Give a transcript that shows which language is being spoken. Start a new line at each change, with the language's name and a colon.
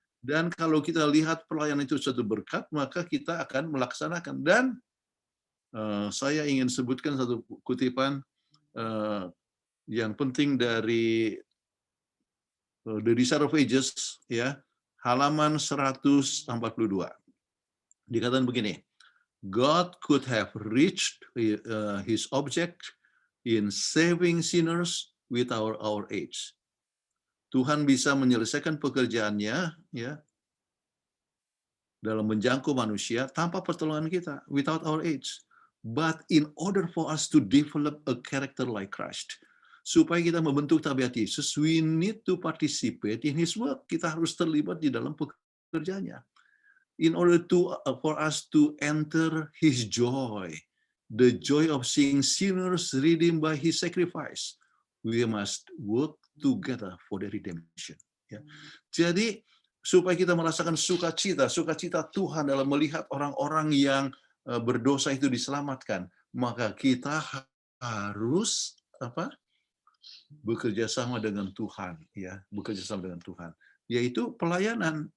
Indonesian: Dan kalau kita lihat pelayanan itu suatu berkat, maka kita akan melaksanakan. Dan saya ingin sebutkan satu kutipan yang penting dari The Desire of Ages, ya, halaman 142. Dikatakan begini,
English: God could have reached his object in saving sinners without our age.
Indonesian: Tuhan bisa menyelesaikan pekerjaannya, ya, dalam menjangkau manusia tanpa pertolongan kita,
English: without our age. But in order for us to develop a character like Christ,
Indonesian: supaya kita membentuk tabiat Yesus,
English: we need to participate in His work.
Indonesian: Kita harus terlibat di dalam pekerjaannya.
English: In order for us to enter His joy, the joy of seeing sinners redeemed by His sacrifice, we must work together for the redemption.
Indonesian: Ya. Jadi supaya kita merasakan sukacita Tuhan dalam melihat orang-orang yang berdosa itu diselamatkan, maka kita harus bekerja sama dengan Tuhan, ya, bekerja sama dengan Tuhan, yaitu pelayanan.